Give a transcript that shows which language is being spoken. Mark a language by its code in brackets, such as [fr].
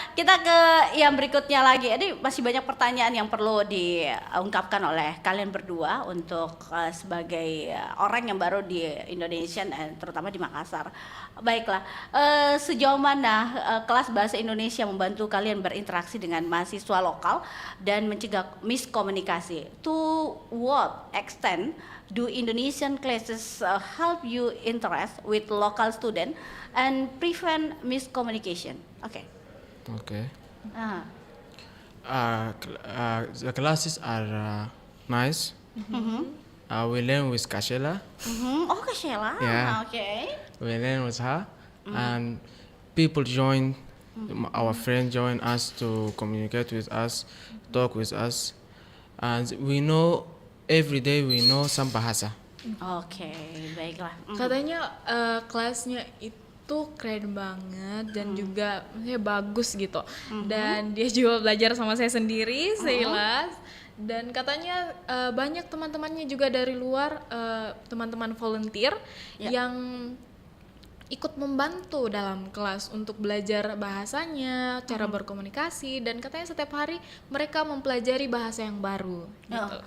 [id] Kita ke yang berikutnya lagi. Ini masih banyak pertanyaan yang perlu diungkapkan oleh kalian berdua untuk sebagai orang yang baru di Indonesia dan terutama di Makassar. Baiklah. Sejauh mana kelas bahasa Indonesia membantu kalian berinteraksi dengan mahasiswa lokal dan mencegah miskomunikasi? [en] To what extent do Indonesian classes help you interact with local student and prevent miscommunication? Okay. Okay. The classes are nice. We learn with Kashela. Oh, Kashela. Yeah. Okay. We learn with her, and people join. Our friends join us to communicate with us, talk with us, and we know every day we know some bahasa. [id] Oke, baiklah. Katanya kelasnya itu keren banget dan juga maksudnya bagus gitu. Dan dia juga belajar sama saya sendiri, seilas. Dan katanya banyak teman-temannya juga dari luar, teman-teman volunteer yang ikut membantu dalam kelas untuk belajar bahasanya, cara berkomunikasi, dan katanya setiap hari mereka mempelajari bahasa yang baru, gitu.